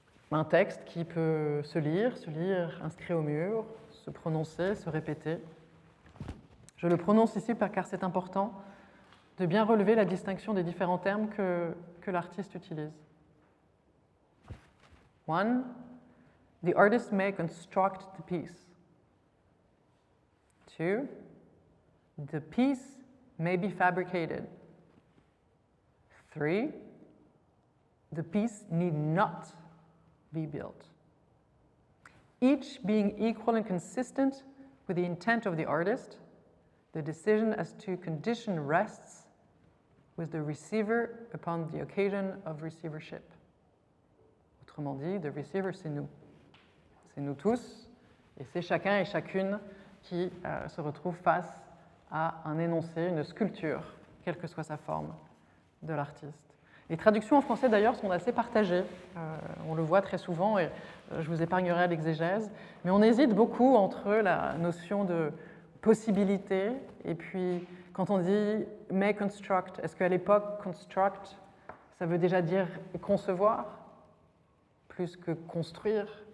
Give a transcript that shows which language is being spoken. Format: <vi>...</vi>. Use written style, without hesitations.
<fr>Un texte qui peut se lire inscrit au mur, se prononcer, se répéter. Je le prononce ici car c'est important de bien relever la distinction des différents termes que l'artiste utilise. 1.</fr> <en>The artist may construct the piece. 2. The piece may be fabricated. 3. The piece need not be built. Each being equal and consistent with the intent of the artist, the decision as to condition rests with the receiver upon the occasion of receivership.</en> <fr>Autrement dit,</fr> <en>the receiver,</en> <fr>c'est nous. C'est nous tous, et c'est chacun et chacune qui se retrouve face à un énoncé, une sculpture, quelle que soit sa forme, de l'artiste. Les traductions en français, d'ailleurs, sont assez partagées. On le voit très souvent, et je vous épargnerai l'exégèse, mais on hésite beaucoup entre la notion de possibilité et puis quand on dit «</fr> <en>may construct</en> <fr>», est-ce qu'à l'époque, « construct », ça veut déjà dire concevoir plus que construire?</fr>